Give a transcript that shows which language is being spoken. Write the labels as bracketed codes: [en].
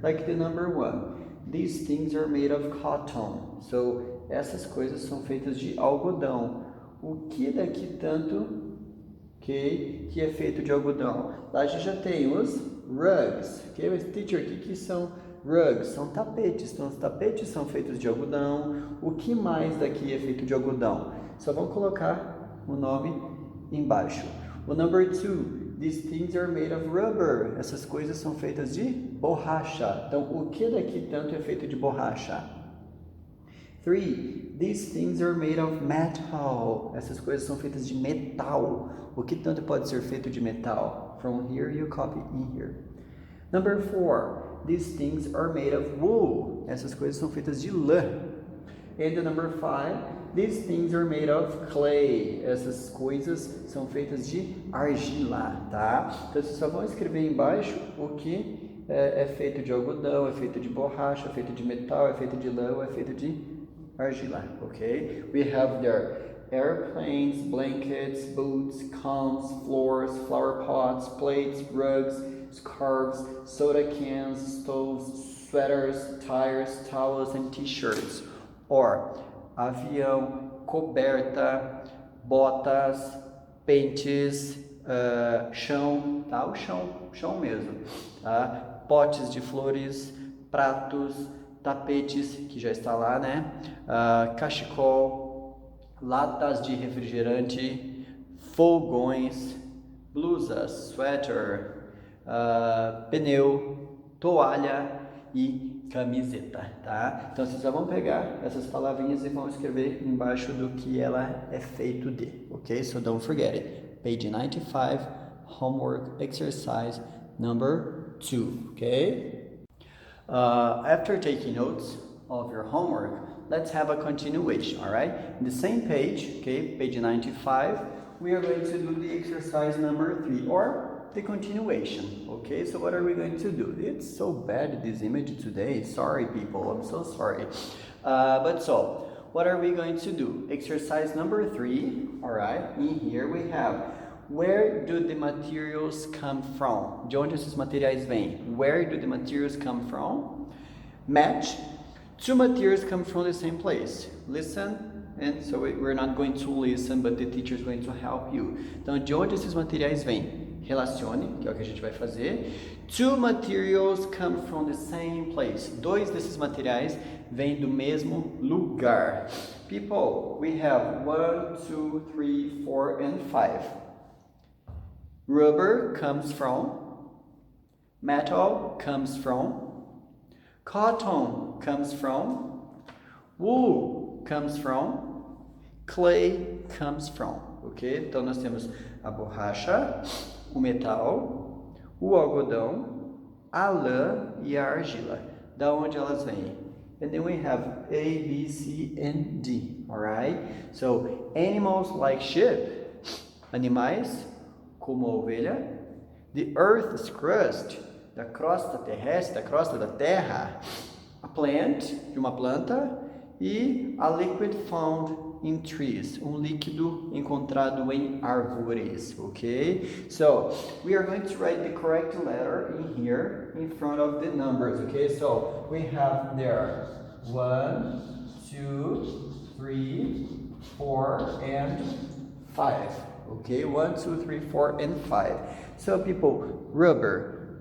[en] Like the number 1. These things are made of cotton. [pt] So essas coisas são feitas de algodão. O que daqui tanto que é feito de algodão? Lá a gente já tem os rugs, ok? Mas teacher, o que são rugs? São tapetes, então os tapetes são feitos de algodão. O que mais daqui é feito de algodão? Só vamos colocar o nome embaixo. [en] O number 2, these things are made of rubber. [pt] Essas coisas são feitas de borracha. Então o que daqui tanto é feito de borracha? [en] 3, these things are made of metal. [pt] Essas coisas são feitas de metal. O que tanto pode ser feito de metal? [en] From here you copy in here. Number 4, these things are made of wool. [pt] Essas coisas são feitas de lã. [en] And the number 5, these things are made of clay. [pt] Essas coisas são feitas de argila, tá? Então vocês só vão escrever embaixo o que é feito de algodão, é feito de borracha, é feito de metal, é feito de lã, é feito de argila, okay? [en] We have there airplanes, blankets, boots, combs, floors, flower pots, plates, rugs, scarves, soda cans, stoves, sweaters, tires, towels, and t-shirts. [pt] Or avião, coberta, botas, pentes, chão, tá? O chão mesmo, tá? Potes de flores, pratos, tapetes, que já está lá, né? Cachecol, latas de refrigerante, fogões, blusas, sweater, pneu, toalha e camiseta, tá? Então vocês só vão pegar essas palavrinhas e vão escrever embaixo do que ela é feito de, ok? [en] So don't forget it. Page 95, homework exercise number 2, okay? After taking notes of your homework, let's have a continuation, all right? In the same page, okay, page 95, we are going to do the exercise number 3, or the continuation, okay? So what are we going to do? It's so bad, this image today. Sorry, people, I'm so sorry. But so, what are we going to do? Exercise number 3, all right? In here we have, where do the materials come from? [pt] De onde esses materiais vêm? [en] Where do the materials come from? Match. Two materials come from the same place. Listen, and so we're not going to listen, but the teacher is going to help you. [pt] Então, de onde esses materiais vêm? Relacione, que é o que a gente vai fazer. [en] Two materials come from the same place. [pt] Dois desses materiais vêm do mesmo lugar. [en] People, we have 1, 2, 3, 4, and 5. Rubber comes from, metal comes from, cotton comes from, wool comes from, clay comes from, ok? [pt] Então nós temos a borracha, o metal, o algodão, a lã e a argila. Da onde elas vêm? [en] And then we have A, B, C, and D, alright? So, animals like sheep, [pt] animais como a ovelha, [en] the earth's crust, [pt] da crosta terrestre, da crosta da terra, [en] a plant, [pt] de uma planta, e [en] a liquid found in trees, [pt] líquido encontrado em árvores, okay? [en] So, we are going to write the correct letter in here, in front of the numbers, okay? So, we have there 1, 2, 3, 4, and 5, okay? 1, 2, 3, 4, and 5. So, people, rubber.